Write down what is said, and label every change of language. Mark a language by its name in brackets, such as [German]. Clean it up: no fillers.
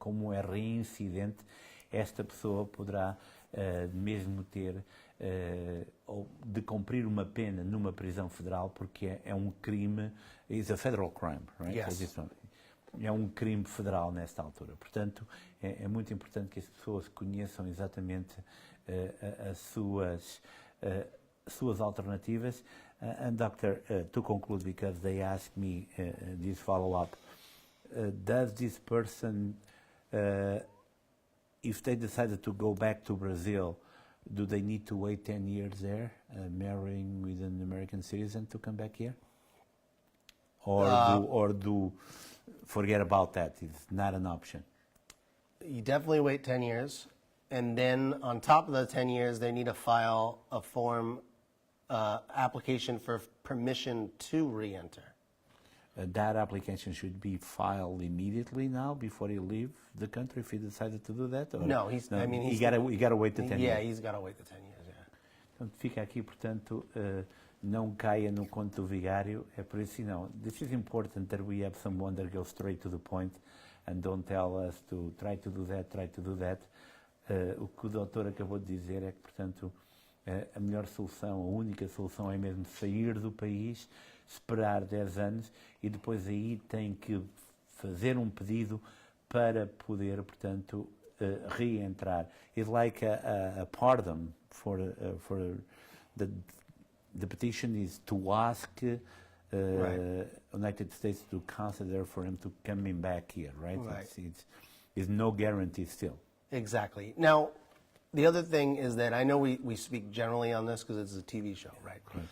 [Portuguese] Como é reincidente, esta pessoa poderá mesmo ter ou de cumprir uma pena numa prisão federal, porque é um crime, [English] it's a federal crime, right? Yes. [Portuguese] É um crime federal nesta altura. Portanto, é muito importante que as pessoas conheçam exatamente as suas alternativas. [English] And doctor, to conclude, because they asked me this follow-up, does this person, if they decided to go back to Brazil, do they need to wait 10 years there, marrying with an American citizen to come back here? Or do forget about that? It's not an option. You definitely wait 10 years. And then on top of the 10 years, they need to file a form application for permission to re-enter. That application should be filed immediately now before he leaves the country if he decided to do that? Or No, you got to wait the 10 years. Yeah, he's got to wait the 10 years, yeah. [Portuguese] Portanto, fica aqui, portanto, não caia no conto do vigário, é por isso que não. [English] This is important that we have someone that goes straight to the point and don't tell us to try to do that, try to do that. [Portuguese] O que o doutor acabou de dizer é que, portanto, a melhor solução, a única solução é mesmo sair do país, esperar 10 anos e depois aí tem que fazer um pedido para poder, portanto, reentrar. [English] It's like a pardon for the petition is to ask Right. United States to consider for him to coming back here, right? Right. It's no guarantee still. Exactly. Now, the other thing is that I know we speak generally on this because it's a TV show, right?